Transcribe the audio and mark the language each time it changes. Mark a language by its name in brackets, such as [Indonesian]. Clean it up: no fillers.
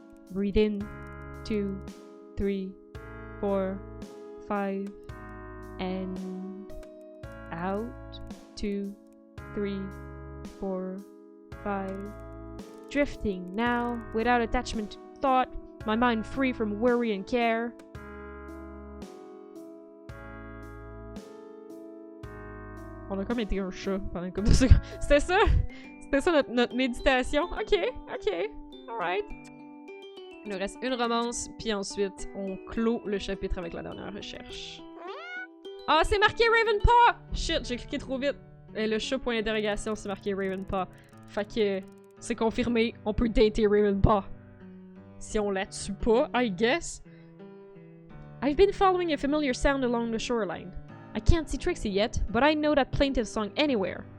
[English] Breathe in, 2, 3, 4, 5, and out, 2, 3, 4, 5. Drifting now, without attachment to thought, my mind free from worry and care. [French] On a comme été un chat pendant une couple de secondes. C'était ça? C'était ça notre méditation? Ok, ok, alright. Il nous reste une romance, puis ensuite, on clôt le chapitre avec la dernière recherche. Ah, c'est marqué Ravenpaw! Shit, j'ai cliqué trop vite. Et le chat point d'interrogation, c'est marqué Ravenpaw. Fait que c'est confirmé, on peut dater Ravenpaw. Si on la tue pas, [English] I guess. I've been following a familiar sound along the shoreline. I can't see Trixie yet, but I know that plaintive song anywhere.